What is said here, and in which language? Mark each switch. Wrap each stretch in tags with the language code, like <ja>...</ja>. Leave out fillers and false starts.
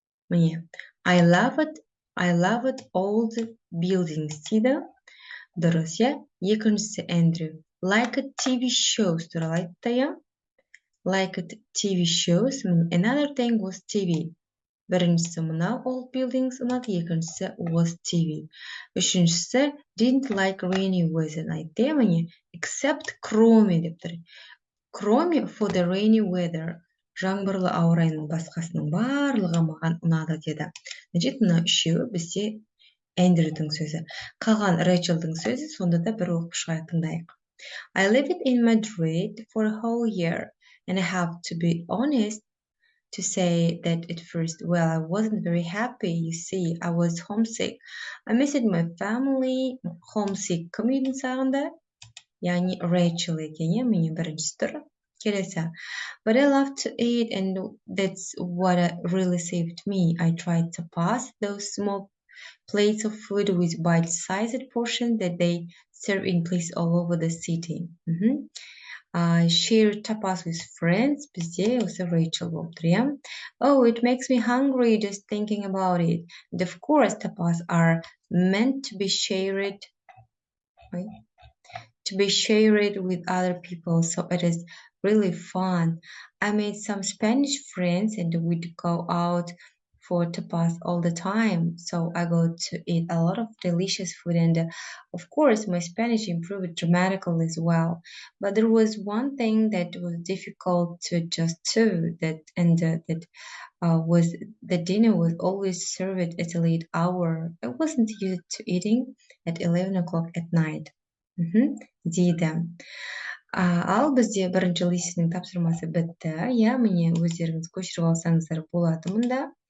<kk>Міне,</kk> <en>I loved old buildings</en> <kk>дейді. Дұрыс, екіншісі Эндрю.</kk> <en>Like a TV shows</en> <kk>туралы айтты,</kk> <en>Like a TV shows. Another thing was TV.</en> <kk>Біріншісі мына</kk> <en>old buildings</en> <kk>ұнады, екіншісі</kk> <en>was TV.</en> <kk>Үшіншісі</kk> <en>didn't like rainy weather</en> <kk>айтты, міне,</kk> <en>except</en> <ru>кроме</ru> <kk>деп тұр.</kk> <ru>Кроме</ru> <en>for the rainy weather.</en> <kk>Жаңбырлы ауа райының басқасының барлығы маған ұнады деді.</kk> <ru>Значит,</ru> <kk>мына үшеуі бізде Эндрюдің сөзі. Қалған Рэйчелдің сөзі, сонда да бір оқып шығайық, тыңдайық.</kk> <en>I lived in Madrid for a whole year, and I have to be honest to say that at first, well, I wasn't very happy. You see, I was homesick. I missed my family.</en> <kk>Homesick кім үйдің сағында? Яғни Rachel екен, міне бірінші түрі. Келесі.</kk> <en>But I love to eat, and that's what really saved me. I tried to pass those small plates of food with bite-sized portions that they serve in places all over the city. Share tapas with friends.</en> <kk>Бізде осы Rachel болып тұр.</kk> <en>Oh, it makes me hungry just thinking about it. And of course, tapas are meant to be shared with other people, so it is really fun. I made some Spanish friends and we'd go out food to pass all the time, so I go to eat a lot of delicious food, and of course my Spanish improved dramatically as well. But there was one thing that was difficult to adjust to, that was the dinner was always served at a late hour. I wasn't used to eating at 11 o'clock at night.</en> <kk>Дейді. Ал бізде бірінші листенің тапсырмасы бітті. Иә, міне өздеріңіз көшіріп алсаңыздар болады мұнда.</kk>